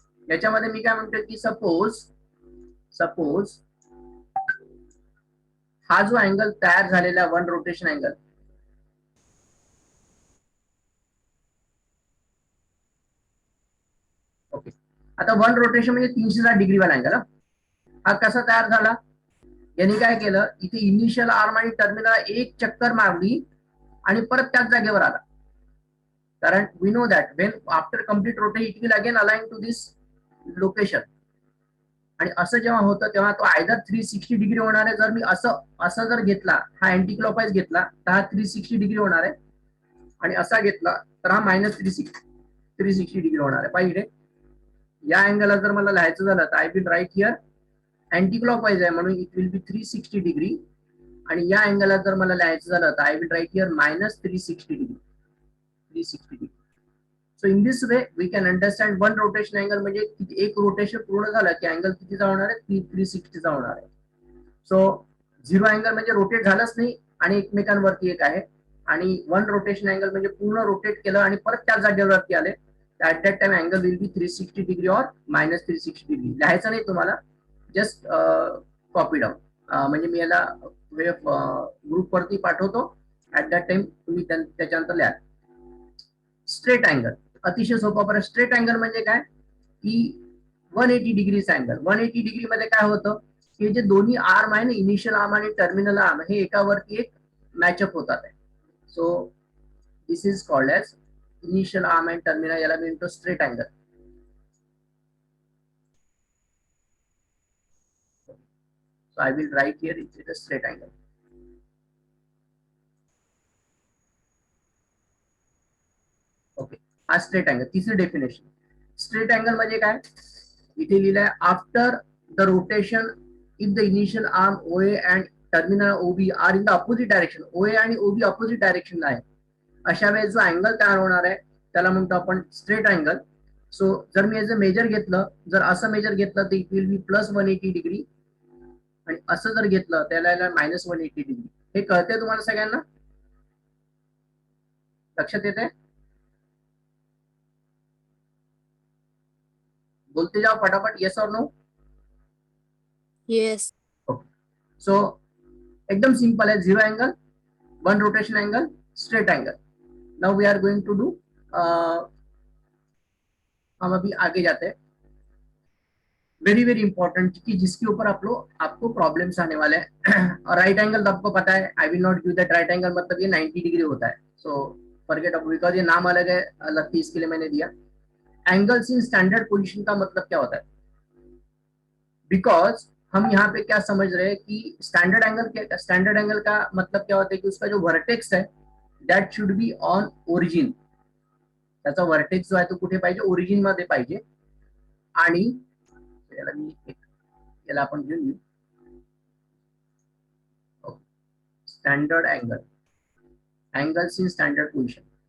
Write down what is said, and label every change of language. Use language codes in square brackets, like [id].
[mr] याच्यामध्ये मी काय म्हणतो की सपोज हा जो अँगल तयार झालेला वन रोटेशन अँगल, ओके. आता वन रोटेशन म्हणजे 360 डिग्री वाला अँगल. हा कसा तयार झाला, यांनी काय केलं, इथे इनिशियल आर्म आणि टर्मिनल एक चक्कर मारली आणि परत त्याच जागेवर आला. [en] कारण we know that when after complete rotation it will again align to this location. [mr] आणि असं जेव्हा होतं तेव्हा तो आयदर 360 डिग्री होणार आहे. जर मी असं जर घेतला, हा अँटी क्लॉकवाईज घेतला तर हा 360 डिग्री होणार आहे. आणि असा घेतला तर हा मायनस 360 डिग्री होणार आहे. पाहिजे या अँगलला जर मला लिहायचं झालं तर [en] I will write here anti clockwise आहे म्हणून it will be 360 degree. [mr] आणि या अँगलला जर मला लिहायचं झालं तर [en] I will write here [mr] minus 360 degree. 360 degree. [en] so in this way we can understand one rotation angle [mr] म्हणजे एक रोटेशन पूर्ण झालं की अँगल कितीचा होणार आहे, 360चा होणार आहे. सो झिरो अँगल म्हणजे रोटेट झालंच नाही आणि एकमेकांवरती एक आहे. आणि वन रोटेशन अँगल म्हणजे पूर्ण रोटेट केलं आणि परत त्या जागेवरती आले. [en] at that time angle will be 360 degree [hi] or [en] Minus 360 degree. [mr] लिहायचं नाही तुम्हाला, जस्ट कॉपी डाऊन. म्हणजे मी याला ग्रुपवरती पाठवतो. ऍट दॅट टाइम तुम्ही त्याच्यानंतर लिहा. स्ट्रेट अँगल अतिशय सोपा. परत स्ट्रेट अँगल म्हणजे काय की 180 डिग्रीचा अँगल. 180 डिग्री मध्ये काय होतं की जे दोन्ही आर्म आहे ना, इनिशियल आर्म आणि टर्मिनल आर्म, हे एकावरती एक मॅचअप होतात आहे. [en] So this is called as initial arm and terminal. [mr] याला मी म्हणतो straight angle. [en] So I will write here it is a straight angle. [mr] Okay, हा स्ट्रेट अँगल. तिसरी डेफिनेशन, स्ट्रेट अँगल म्हणजे काय, इथे लिहिलंय [en] After the rotation if the initial arm OA and terminal OB are in the opposite direction. [mr] ओए आणि ओबी opposite डायरेक्शनला आहे. अशा वेळेस जो अँगल तयार होणार आहे त्याला म्हणतो आपण स्ट्रेट अँगल. सो जर मी याचं मेजर घेतलं, जर असं मेजर घेतलं तर [en] it will be [mr] plus 180 degree. आणि असं जर घेतलं त्याला मायनस 180 डिग्री. हे कळतंय तुम्हाला सगळ्यांना, लक्षात येते? [hi] बोलते जाओ फटाफट, येस और नो. [en] Yes. [hi] ओके. सो एकदम सिंपल है. [en] Zero angle, one rotation angle, straight angle. Now we are going to do, [hi] हम अभी आगे जाते हैं. वेरी वेरी इंपॉर्टेंट कि जिसके ऊपर आपको प्रॉब्लम्स आने वाले हैं. और राइट एंगल तो आपको पता है, [en] I will not give that. [hi] Right angle मतलब ये 90 डिग्री होता है. सो फॉरगेट अबाउट, बिकॉज ये नाम अलग है, अलग थी, इसके लिए मैंने दिया. एंगल्स इन स्टैंडर्ड पोजीशन का मतलब क्या होता है, बिकॉज हम यहाँ पे क्या समझ रहे हैं कि स्टैंडर्ड एंगल का मतलब क्या होता है कि उसका जो वर्टेक्स है [en] That should be on origin. [mr] त्याचा व्हर्टेक्स जो आहे तो कुठे पाहिजे, ओरिजिन मध्ये पाहिजे. आणि याला आपण घेऊन येऊ standard angle, angles in standard position.